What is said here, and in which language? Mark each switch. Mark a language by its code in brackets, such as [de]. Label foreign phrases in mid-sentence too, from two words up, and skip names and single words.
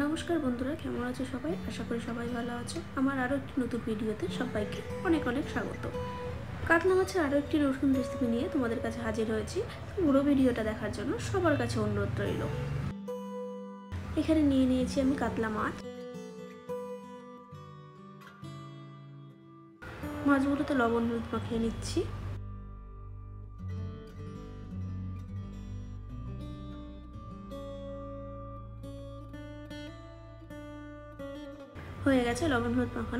[bn] নমস্কার বন্ধুরা কেমন আছো সবাই আশা করি সবাই ভালো আছো। আমার আরো একটি নতুন ভিডিওতে সবাইকে অনেক অনেক স্বাগত। কাতলা মাছের আরো একটি নতুন রেসিপি নিয়ে তোমাদের কাছে হাজির হয়েছি। পুরো ভিডিওটা দেখার জন্য সবার কাছে অনুরোধ রইল। এখানে নিয়ে নিয়েছি আমি কাতলা মাছ। মাছগুলোতে লবণ হলুদ মাখিয়ে নিচ্ছি। হয়ে গেছে লবণ হলুদ মাখানো।